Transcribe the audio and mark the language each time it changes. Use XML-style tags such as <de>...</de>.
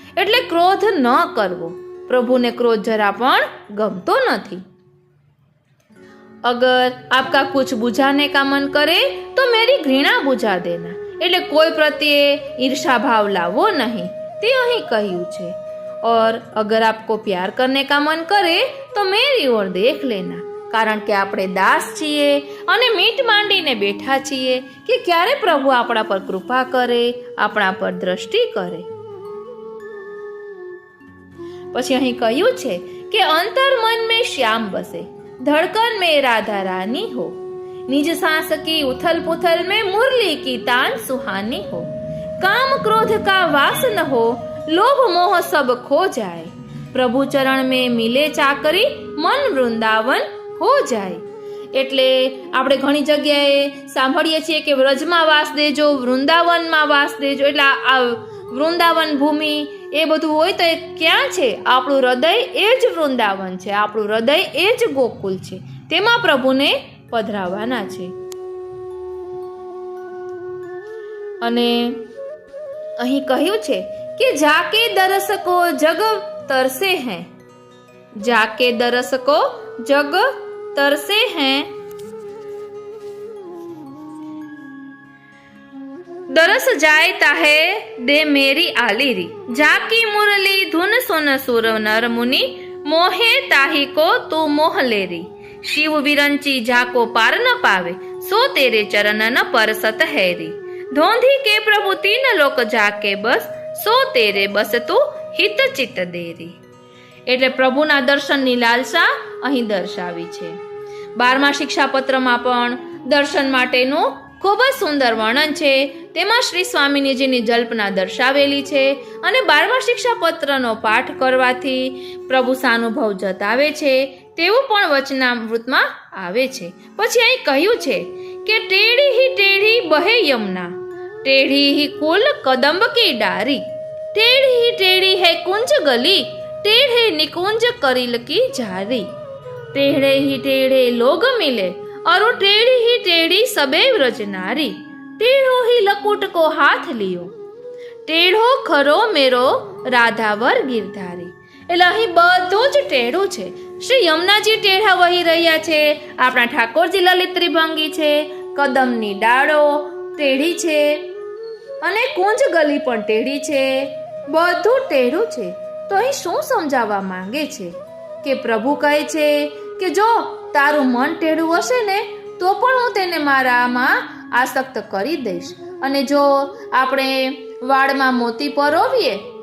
<gu>એટલે ક્રોધ ન કરવો. પ્રભુને ક્રોધ જરા પણ ગમતો નથી.</gu> <hi>અગર આપકા કુછ બુઝાને કા મન કરે તો મેરી ઘૃણા બુઝા દેના.</hi> <gu>એટલે કોઈ પ્રત્યે ઈર્ષા ભાવ લાવવો નહીં, તે અહીં કહ્યું છે.</gu> <hi>और अगर आपको प्यार करने का मन करे तो मेरी ओर देख लेना.</hi> <gu>કારણ કે આપણે દાસ છીએ અને મીટ માંડીને બેઠા છીએ કે ક્યારે પ્રભુ આપણા પર કૃપા કરે, આપણા પર દ્રષ્ટિ કરે. પછી અહીં કહ્યું છે કે</gu> <hi>અંતર મન में श्याम बसे, धड़कन में राधा रानी हो, निज सांस की उथल पुथल में मुरली की तान सुहानी हो, काम क्रोध का वास न हो, लोभ मोह सब खो जाए, प्रभु चरण में मिले चाकरी, मन वृंदावन हो जाए.</hi> <gu>એટલે આપણે ઘણી જગ્યાએ સાંભળીએ છીએ કે વ્રજમાં વાસ દેજો, વૃંદાવનમાં વાસ દેજો. એટલે આ વૃંદાવન ભૂમિ એ બધું હોય તો એ ક્યાં છે? આપણું હૃદય એ જ વૃંદાવન છે, આપણું હૃદય એ જ ગોકુલ છે, તેમાં પ્રભુને પધરાવાના છે. અને અહીં કહ્યું છે</gu> <hi>कि जाके दरस को जग तरसे हैं, जाके दरस को जग तरसे हैं, दरस जाए ताहे दे मेरी आलीरी, जाकी मुरली धुन सुन सुर नर मुनि, मोहे ताही को तू मोह लेरी, शिव विरंची जाको पार न पावे, सो तेरे चरण न परसत हैरी, धोंधी के प्रभु तीन लोक जाके बस, સો તેરે બસ તું હિત ચિત્ત દેરી.</hi> <gu>એટલે પ્રભુના દર્શનની લાલસા અહીં દર્શાવી છે. 12મા શિક્ષાપત્રમાં પણ દર્શન માટેનું ખૂબ જ સુંદર વર્ણન છે. તેમાં શ્રી સ્વામિનીજીની જલ્પના દર્શાવેલી છે અને 12મા શિક્ષાપત્રનો પાઠ કરવાથી પ્રભુ સાનુભવ જતાવે છે તેવું પણ વચનામૃતમાં આવે છે. પછી અહીં કહ્યું છે કે</gu> <hi>ટેढ़ी ही टेढ़ी बहे यमुना, टेढ़ी ही कुल कदम्ब की डारी, टेढ़ी ही टेढ़ी है कुंज गली, टेढ़े निकुंज करिल की झारी, टेढ़े ही टेढ़े लोग मिले और टेढ़ी ही टेढ़ी सबे व्रज नारी, टेढ़ो ही लकुट को हाथ लियो, ટેढ़ો ખરો મેરો રાધાવર ગિરધારી.</hi> <gu>એટલે અહીં બધું જ ટેઢું છે. શ્રી યમુનાજી ટેઢા વહી રહ્યા છે, આપણા ઠાકોરજી લલિત ત્રિભંગી છે, કદમની ડાળો ટેઢી છે અને કુંજ ગલી પણ ટેઢી છે, બધું ટેઢું છે. તો અહીં શું સમજાવવા માંગે છે કે પ્રભુ કહે છે કે જો તારું મન ટેઢું હશે ને તો પણ હું તેને મારામાં આસક્ત કરી દઈશ. અને જો આપણે વાળમાં મોતી પરોવીએ</gu>